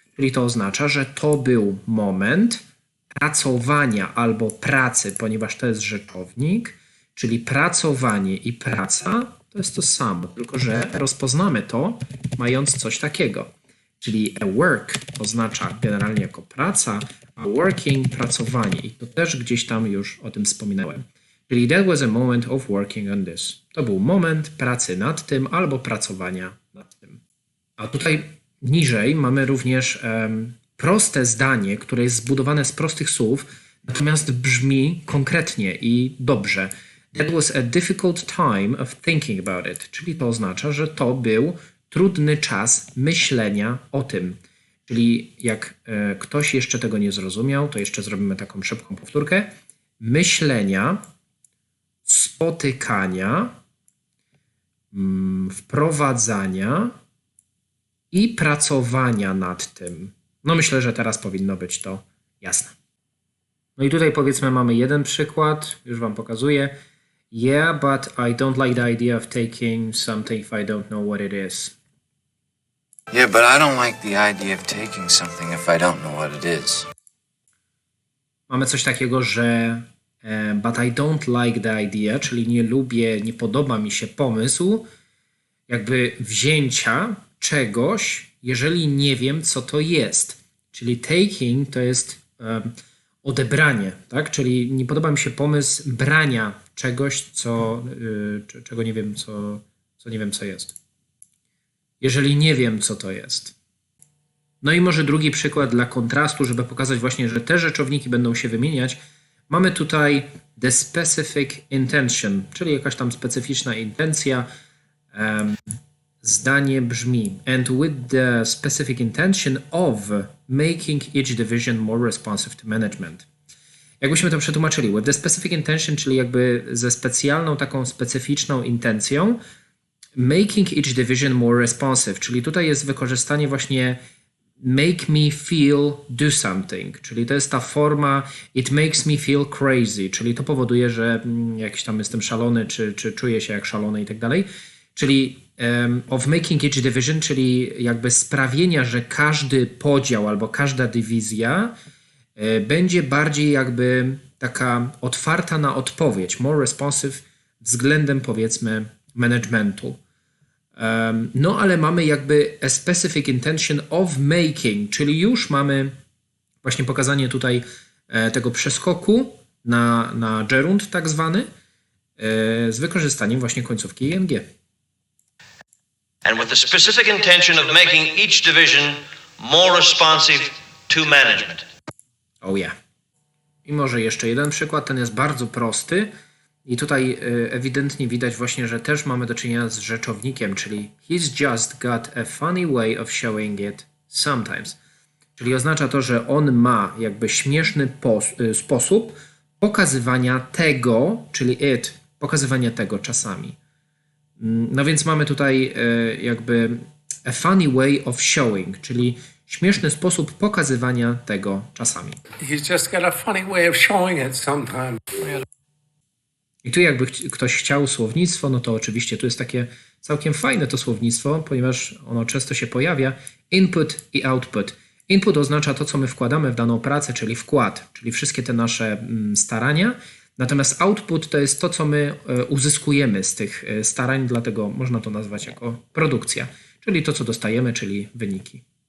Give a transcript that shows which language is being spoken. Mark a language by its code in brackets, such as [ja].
[pl] Czyli to oznacza, że to był moment pracowania albo pracy, ponieważ to jest rzeczownik, czyli pracowanie i praca to jest to samo, tylko że rozpoznamy to mając coś takiego. Czyli a work oznacza generalnie jako praca, a working pracowanie. I to też gdzieś tam już o tym wspominałem. Czyli [en] that was a moment of working on this. [pl] To był moment pracy nad tym albo pracowania nad tym. A tutaj niżej mamy również proste zdanie, które jest zbudowane z prostych słów, natomiast brzmi konkretnie i dobrze. [en] That was a difficult time of thinking about it. [pl] Czyli to oznacza, że to był trudny czas myślenia o tym. Czyli jak ktoś jeszcze tego nie zrozumiał, to jeszcze zrobimy taką szybką powtórkę. Myślenia, spotykania, wprowadzania i pracowania nad tym. No myślę, że teraz powinno być to jasne. No i tutaj powiedzmy mamy jeden przykład, już wam pokazuję. [en] Yeah, but I don't like the idea of taking something if I don't know what it is. Yeah, but I don't like the idea of taking something if I don't know what it is. [pl] Mamy coś takiego, że [en] but I don't like the idea, [pl] czyli nie lubię, nie podoba mi się pomysł jakby wzięcia czegoś, jeżeli nie wiem, co to jest. Czyli taking to jest odebranie, tak? Czyli nie podoba mi się pomysł brania czegoś, czego nie wiem, co nie wiem, co jest. Jeżeli nie wiem, co to jest. No i może drugi przykład dla kontrastu, żeby pokazać właśnie, że te rzeczowniki będą się wymieniać. Mamy tutaj [en] the specific intention, [pl] czyli jakaś tam specyficzna intencja. Zdanie brzmi [en] and with the specific intention of making each division more responsive to management. [pl] Jakbyśmy to przetłumaczyli, [en] with the specific intention, [pl] czyli jakby ze specjalną, taką specyficzną intencją, [en] making each division more responsive, [pl] czyli tutaj jest wykorzystanie właśnie [en] make me feel do something, [pl] czyli to jest ta forma [en] it makes me feel crazy, [pl] czyli to powoduje, że jakiś tam jestem szalony, czy czuję się jak szalony i tak dalej, czyli [en] of making each division, [pl] czyli jakby sprawienia, że każdy podział albo każda dywizja będzie bardziej jakby taka otwarta na odpowiedź, [en] more responsive [pl] względem powiedzmy managementu. No ale mamy jakby [en] a specific intention of making, [pl] czyli już mamy właśnie pokazanie tutaj tego przeskoku na gerund tak zwany z wykorzystaniem właśnie końcówki ing. [en] And with the specific intention of making each division more responsive to management. Oh yeah. [pl] I może jeszcze jeden przykład, ten jest bardzo prosty i tutaj ewidentnie widać właśnie, że też mamy do czynienia z rzeczownikiem, czyli [en] he's just got a funny way of showing it sometimes. [pl] Czyli oznacza to, że on ma jakby śmieszny sposób pokazywania tego, czyli pokazywania tego czasami. No więc mamy tutaj jakby [en] a funny way of showing, [pl] czyli śmieszny sposób pokazywania tego czasami. [en] He's just got a funny way of showing it sometimes. [pl] I tu jakby ktoś chciał słownictwo, no to oczywiście tu jest takie całkiem fajne to słownictwo, ponieważ ono często się pojawia. Input i output. Input oznacza to, co my wkładamy w daną pracę, czyli wkład, czyli wszystkie te nasze starania. Natomiast output to jest to, co my uzyskujemy z tych starań, dlatego można to nazwać jako produkcja, czyli to, co dostajemy, czyli wyniki.